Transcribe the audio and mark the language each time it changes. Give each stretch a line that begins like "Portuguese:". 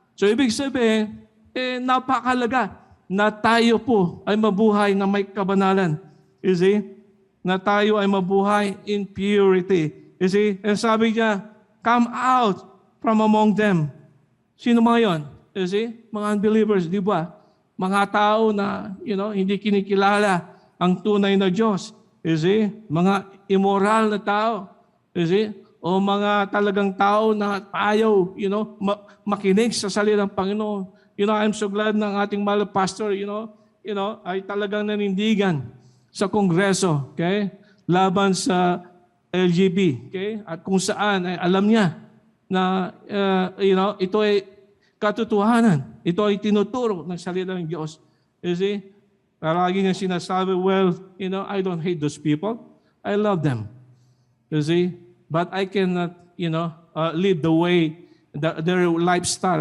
Filipino: So, ibig sabihin, napakalaga na tayo po ay mabuhay na may kabanalan.
English: You see?
Filipino: Na tayo ay mabuhay
English: in purity. You see? And
Filipino: sabi niya,
English: come out from among them.
Filipino: Sino mga yon?
English: You see?
Filipino: Mga unbelievers, di ba? Mga tao na, hindi kinikilala ang tunay na Diyos.
English: You see?
Filipino: Mga immoral na tao.
English: You see?
Filipino: O mga talagang tao na ayaw, makinig sa salita ng Panginoon.
English: I'm so glad
Filipino: ng ating mahal pastor, ay talagang nanindigan sa Kongreso, okay? Laban sa LGB, okay? At kung saan ay alam niya na ito ay katotohanan. Ito ay tinuturo ng salita ng Diyos.
English: You see?
Filipino: Palagi nga sinasabi,
English: I don't hate those people. I love them. You see? But I cannot, live the way, their lifestyle.